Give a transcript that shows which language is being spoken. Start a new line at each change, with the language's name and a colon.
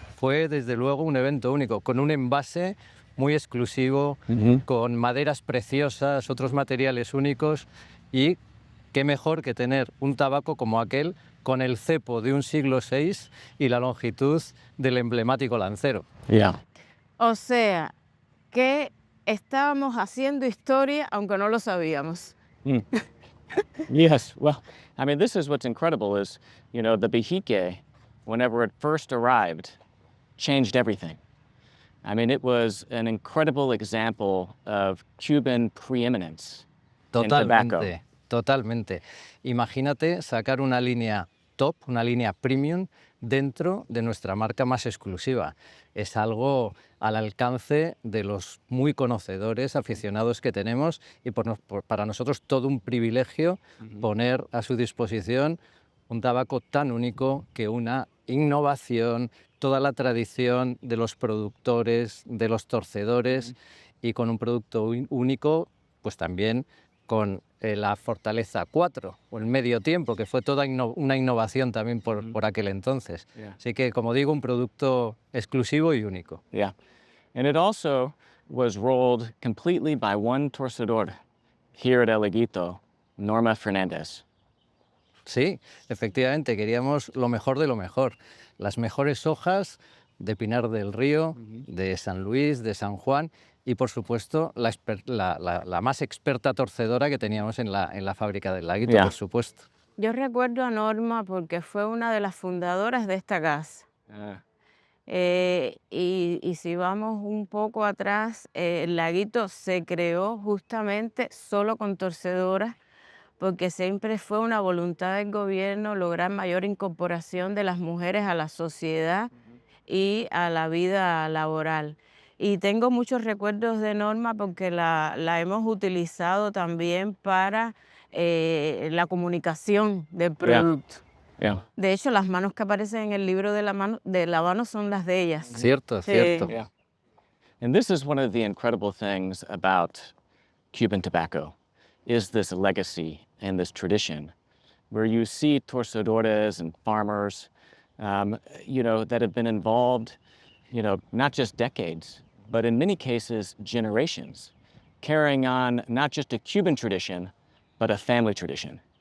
Spanish: Fue, desde luego, un evento único, con un envase muy exclusivo, con maderas preciosas, otros materiales únicos y qué mejor que tener un tabaco como aquel con el cepo de un siglo VI y la longitud del emblemático lancero.
English: Yeah.
Spanish: O sea, que estábamos haciendo historia aunque no lo sabíamos.
English: Yes. Well, I mean, this is what's incredible is, the Bejique, whenever it first arrived, changed everything. I mean, it was an incredible example of Cuban preeminence in tobacco.
Spanish: Totalmente, totalmente. Imagínate sacar una línea top, una línea premium dentro de nuestra marca más exclusiva. Es algo al alcance de los muy conocedores, aficionados que tenemos y para nosotros todo un privilegio poner a su disposición un tabaco tan único que una innovación, toda la tradición de los productores, de los torcedores y con un producto único, pues también con la Fortaleza 4 o el medio tiempo, que fue toda una innovación también por aquel entonces.
English: Yeah.
Spanish: Así que, como digo, un producto exclusivo y único.
English: Yeah. And it also was rolled completely by one torcedor here at El Higuito, Norma Fernandez.
Spanish: Sí, efectivamente, queríamos lo mejor de lo mejor. Las mejores hojas de Pinar del Río, de San Luis, de San Juan y, por supuesto, la más experta torcedora que teníamos en la fábrica del Laguito,
English: Yeah.
Spanish: por supuesto. Yo recuerdo a Norma porque fue una de las fundadoras de esta casa. Y si vamos un poco atrás, el Laguito se creó justamente solo con torcedoras, porque siempre fue una voluntad del gobierno lograr mayor incorporación de las mujeres a la sociedad y a la vida laboral. Y tengo muchos recuerdos de Norma porque la hemos utilizado también para la comunicación del producto.
English: Yeah.
Spanish: De hecho, las manos que aparecen en el libro de la mano son las de ellas. Cierto, Sí. cierto.
English: Yeah. And this is one of the incredible things about Cuban tobacco, is this legacy and this tradition, where you see torcedores and farmers, that have been involved, not just decades, but in many cases, generations, carrying on not just a Cuban tradition, but a family tradition.